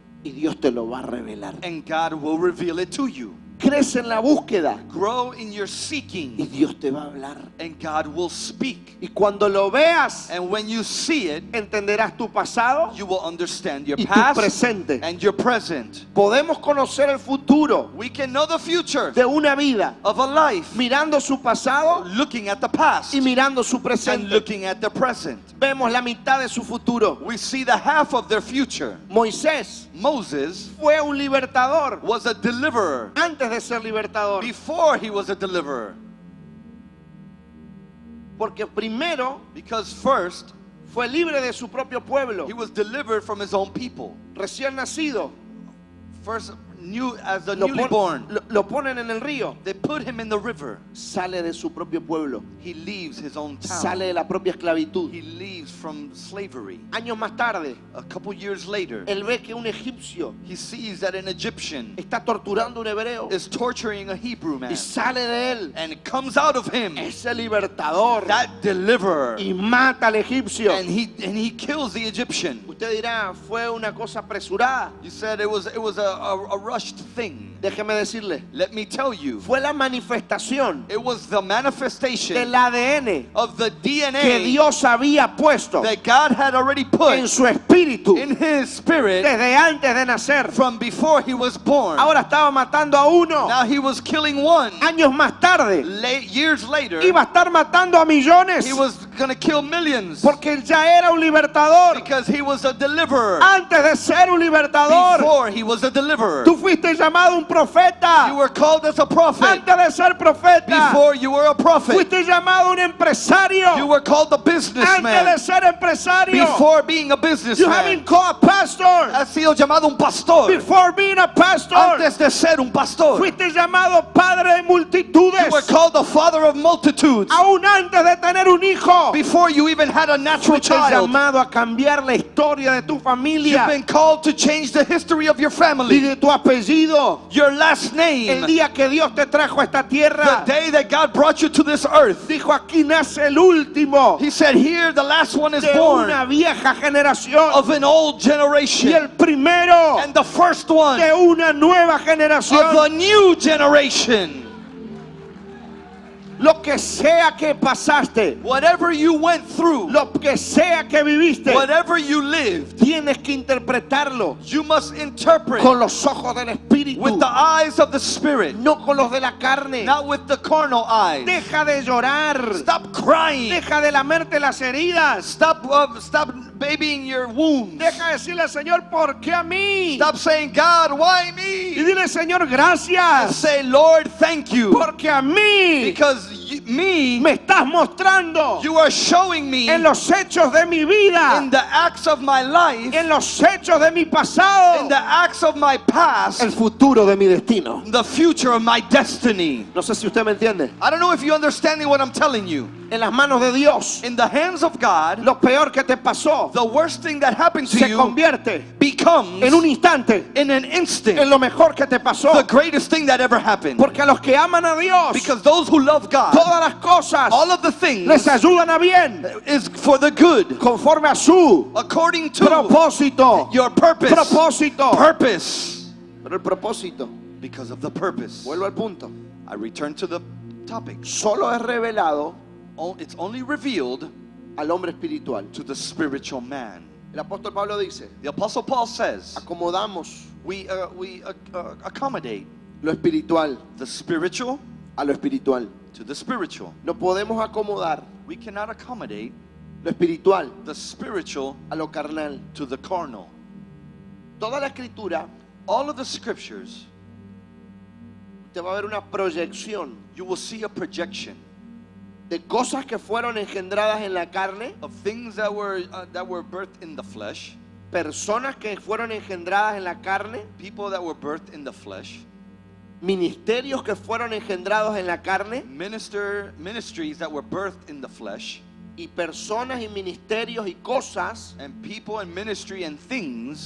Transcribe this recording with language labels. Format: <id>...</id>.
<es>y Dios te lo va a revelar.</es> <en>and God will reveal it to you.</en> <es>Crece en la búsqueda</es> <en>Grow in your</en> <es>y</es> <en>seeking,</en> <es>Dios te va a hablar.</es> <en>and God will speak.</en> <es>Y cuando lo veas,</es> <en>And when you see it,</en> <es>entenderás tu pasado</es> <en>you will understand your</en> <es>y tu</es> <en>past</en> <es>presente.</es> <en>and your present.</en> <es>Podemos conocer el futuro</es> <en>We can know the future</en> <es>de una vida</es> <en>of a life</en> <es>mirando su pasado</es> <en>looking at the past</en> <es>y mirando su</es> <en>and</en> <es>presente.</es> <en>looking at the present.</en> <es>Vemos la mitad de su futuro.</es> <en>We see the half of their future.</en> <es>Moisés</es> <en>Moses</en> <es>fue un libertador</es> <en>was a deliverer</en> <es>antes de ser libertador.</es> <en>before he was a deliverer.</en> <es>Porque primero</es> <en>Because first,</en> <es>fue libre de su propio pueblo.</es> <en>he was delivered from his own people.</en> <es>Recién nacido.</es> <en>First, new as the</en> <es>Lo,</es> <en>newly born.</en> <es>lo ponen en el río.</es> <en>They put him in the river.</en> <es>Sale de su propio pueblo.</es> <en>He leaves his own</en> <es>Sale</es> <en>town.</en> <es>de la propia esclavitud.</es> <en>He leaves from slavery.</en> <es>Años más tarde,</es> <en>A couple years later,</en> <es>él ve que un egipcio</es> <en>he sees that an Egyptian</en> <es>está torturando a un hebreo</es> <en>is torturing a Hebrew man.</en> <es>y sale de él</es> <en>And it comes out of him,</en> <es>ese libertador</es> <en>that deliverer.</en> <es>y mata al egipcio.</es> <en>And he kills the Egyptian.</en> <es>Usted dirá, fue una cosa apresurada.</es> <en>You said it was a rushed thing.</en> <es>Déjeme decirle,</es> <en>Let me tell you,</en> <es>fue la manifestación</es> <en>it was the manifestation</en> <es>del ADN</es> <en>of the</en> <es>que</es> <en>DNA</en> <es>Dios había puesto</es> <en>that God had already</en> <es>en</es> <en>put</en> <es>su espíritu</es> <en>in his spirit</en> <es>desde antes de nacer.</es> <en>from before he was born.</en> <es>Ahora estaba matando a uno.</es> <en>Now he was killing one.</en> <es>Años más tarde</es> <en>Years later,</en> <es>iba a estar matando a millones</es> <en>he was going to kill millions</en> <es>porque él ya era un libertador.</es> <en>because he was a deliverer.</en> <es>Antes de ser un libertador,</es> <en>Before he was a deliverer.</en> <es>tú fuiste llamado un profeta.</es> <en>You were called as a prophet.</en> <es>Antes de ser profeta,</es> <en>Before you were a prophet.</en> <es>fuiste llamado un empresario.</es> <en>You were called a</en> <es>Antes de</es> <en>businessman.</en> <es>ser empresario,</es> <en>Before being a you have been businessman. called a pastor.</en> <es>Has sido llamado un pastor.</es> <en>Before being a pastor,</en> <es>Antes de ser un pastor. fuiste llamado padre de multitudes.</es> <en>You were called the father of multitudes.</en> <es>Aún antes de tener un hijo,</es> <en>Before you even had a natural</en> <es>fuiste</es> <en>child.</en> <es>llamado a cambiar la historia de tu</es> <en>You've</en> <es>familia</es> <en>been called to change the history of your</en> <es>y</es> <en>family.</en> <es>de tu apellido.</es> <en>Your last</en> <es>El</es> <en>name.</en> <es>día que Dios te trajo a esta</es> <en>The</en> <es>tierra,</es> <en>day that God brought you to this earth.</en> <es>dijo, aquí nace el último</es> <en>He said, here the last one is</en> <es>de</es> <en>born</en> <es>una vieja generación</es> <en>of an old</en> <es>y</es> <en>generation.</en> <es>el primero</es> <en>And the first one</en> <es>de una nueva</es> <en>of</en> <es>generación.</es> <en>the new generation.</en> <es>Lo que sea que pasaste,</es> <en>Whatever you went through,</en> <es>lo que sea que viviste,</es> <en>whatever you lived,</en> <es>tienes que interpretarlo</es> <en>you must interpret</en> <es>con los ojos del Espíritu,</es> <en>with the eyes of the Spirit,</en> <es>no con los de la carne.</es> <en>not with the carnal eyes.</en> <es>Deja de llorar,</es> <en>Stop crying.</en> <es>deja de lamerte las heridas,</es> <en>Stop babying your wounds.</en> <es>deja de decirle al Señor, ¿por qué a mí?</es> <en>Stop saying, God, why</en> <es>Y</es> <en>me?</en> <es>dile, Señor, gracias,</es> <en>Say, Lord, thank you.</en> <es>porque a mí</es> <en>Because me,</en> <es>me estás mostrando</es> <en>you are showing me</en> <es>en los hechos de mi vida,</es> <en>in the acts of my life,</en> <es>en los hechos de mi</es> <en>in</en> <es>pasado,</es> <en>the acts of my past,</en> <es>el futuro de mi destino.</es> <en>the future of my destiny.</en> <es>No sé si usted me entiende.</es> <en>I don't know if you're understanding what I'm telling you.</en> <es>En las manos de Dios,</es> <en>In the hands of God,</en> <es>lo peor que te pasó</es> <en>the worst thing that happened to</en> <es>se</es> <en>you</en> <es>convierte</es> <en>becomes,</en> <es>en un instante</es> <en>in an</en> <es>en</es> <en>instant,</en> <es>lo mejor que te pasó.</es> <en>the greatest thing that ever happened.</en> <es>Porque a los que aman a Dios,</es> <en>Because those who love God,</en> <es>todas las cosas</es> <en>all of the things</en> <es>les ayudan a bien,</es> <en>is for the good,</en> <es>conforme a su</es> <en>according to</en> <es>propósito.</es> <en>your purpose.</en> <es>Propósito.</es> <en>Purpose.</en> <es>Pero el propósito,</es> <en>Because of the purpose.</en> <es>vuelvo al punto,</es> <en>I return to the topic.</en> <es>solo es revelado</es> <en>It's only revealed</en> <es>al hombre espiritual.</es> <en>to the spiritual man.</en> <es>El apóstol Pablo dice,</es> <en>The Apostle Paul says,</en> <es>acomodamos</es> <en>we accommodate</en> <es>lo espiritual</es> <en>the spiritual</en> <es>a lo espiritual.</es> <en>to the spiritual.</en> <es>No podemos acomodar</es> <en>We cannot accommodate</en> <es>lo espiritual</es> <en>the spiritual</en> <es>a lo carnal.</es> <en>to the carnal.</en> <es>Toda la escritura,</es> <en>All of the scriptures,</en> <es>te va a ver una proyección</es> <en>you will see a projection</en> <es>de cosas que fueron engendradas en la carne,</es> <en>of things that were birthed in the flesh,</en> <es>personas que fueron engendradas en la carne,</es> <en>people that were birthed in the flesh,</en> <es>ministerios que fueron engendrados en la carne</es> <en>ministries that were birthed in the flesh,</en> <es>y personas y ministerios y cosas</es> <en>and people and ministry and things</en>